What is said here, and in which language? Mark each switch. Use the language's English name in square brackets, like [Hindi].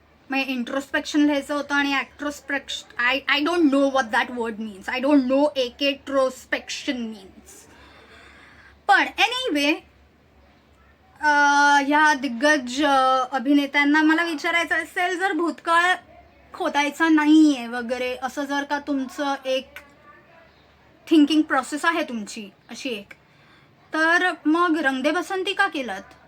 [English] म्हणजे इंट्रोस्पेक्शन [Marathi] लिहायचं होतं आणि [English] Extrospection, I don't know what that word means. I don't know extrospection means. [Marathi] पण एनिवे, ह्या दिग्गज अभिनेत्यांना मला विचारायचं असेल, जर भूतकाळ खोदायचा नाही आहे वगैरे असं जर का तुमचं एक थिंकिंग प्रोसेस आहे तुमची अशी एक, तर मग रंग दे बसंती का केलात?